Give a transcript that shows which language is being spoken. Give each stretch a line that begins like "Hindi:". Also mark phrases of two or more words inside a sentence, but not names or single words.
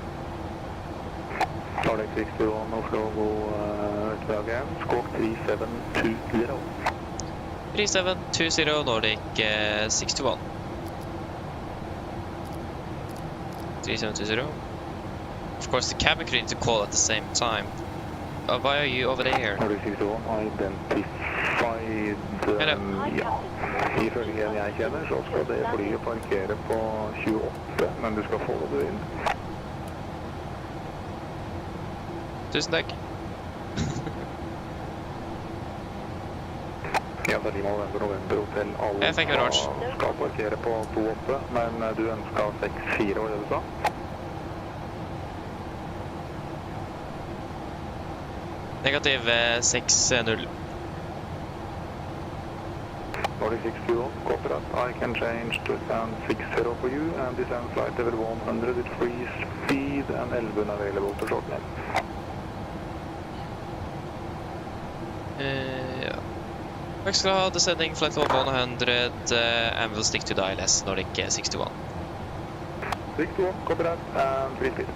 English: Nordic 61, Oslo, go Bergen, squawk 3720. 3720 Nordic 61. 3720. Of course, the cabin crew need to call at the same time. Why are you over there? Nordic 61, identified.
Norwegian: Ja. Ifølge en jeg kjenner, så skal det flyet parkere på 28, men du skal få det inn. Tusen takk. Ja, det er Lima November Hotel. Alle skal parkere på 28, men du ønsker 6-4, var det du sa? Negativ 6-0.
English: Nordic 61, copy that. I can change to stand 60 for you and descend flight level 100 at free speed and 11 available to short name.
Norwegian: Ja. Takk skal du ha,
English: descending flight level 100 and we'll stick to the ILS Nordic 61. 61, copy that, and free speed.